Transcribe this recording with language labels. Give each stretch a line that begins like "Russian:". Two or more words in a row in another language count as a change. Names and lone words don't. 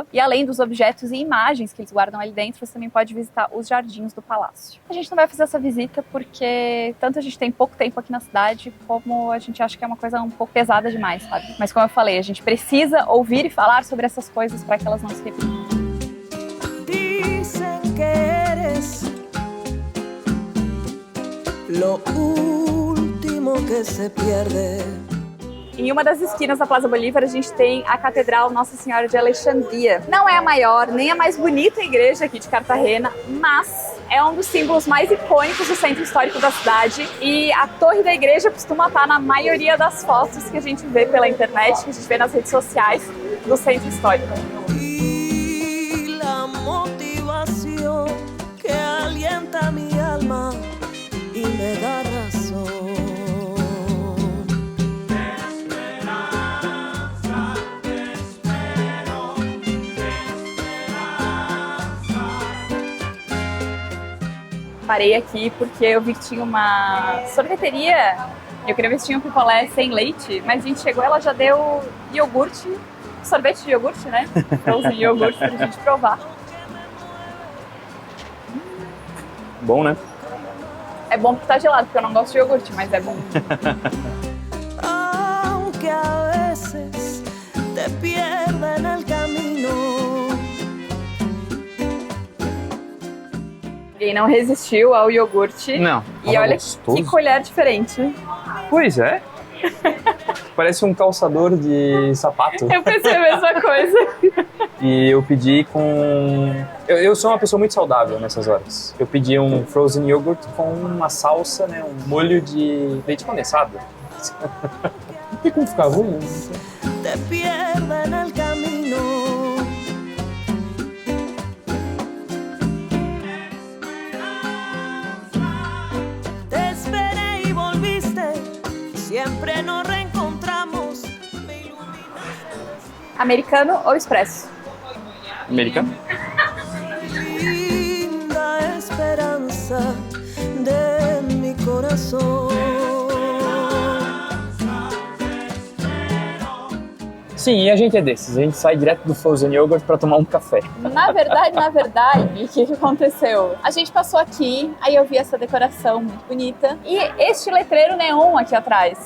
Portuguese: E além dos objetos e imagens que eles guardam ali dentro, você também pode visitar os jardins do palácio. A gente não vai fazer essa visita porque tanto a gente tem pouco tempo aqui na cidade, como a gente acha que é uma coisa um pouco pesada demais, sabe? Mas como eu falei, a gente precisa ouvir e falar sobre essas coisas para que elas não se repitam.
Spanish: Dicen que eres lo último que se pierde.
Portuguese: Em uma das esquinas da Plaza Bolívar, a gente tem a Catedral Nossa Senhora de Alexandria. Não é a maior, nem a mais bonita igreja aqui de Cartagena, mas é um dos símbolos mais icônicos do centro histórico da cidade. E a torre da igreja costuma estar na maioria das fotos que a gente vê pela internet, que a gente vê nas redes sociais do centro histórico.
Spanish: Y la motivación que alienta mi alma y me da razón.
Portuguese: Parei aqui porque eu vi que tinha uma sorveteria. Eu queria ver se tinha um picolé sem leite, mas a gente chegou, ela já deu iogurte, sorvete de iogurte, né? Frozen iogurte pra gente provar. Bom, né? É bom porque tá gelado, porque eu não gosto de iogurte, mas é bom.
Spanish: Aunque a veces te pierda en el camino.
Portuguese: Ninguém não resistiu ao iogurte. Não. E olha gostoso. que colher diferente. Pois é. Parece um calçador de sapato. Eu pensei a mesma coisa. E eu pedi com... Eu sou uma pessoa muito saudável nessas horas. Eu pedi um
English: frozen yogurt
Portuguese: com uma salsa, né? Um molho de leite condensado. Não tem como ficar ruim, né?
Spanish: Te pierda en el camino. Te esperé y volviste. Siempre nos reencontramos. Me iluminaste.
Portuguese: Americano ou expresso? Americano?
Spanish: Linda esperanza de mi corazón.
Portuguese: Sim, e a gente é desses. A gente sai direto do
English: frozen yogurt
Portuguese: pra tomar um café. Na verdade, o que aconteceu? A gente passou aqui, aí eu vi essa decoração muito bonita e este letreiro neon aqui atrás.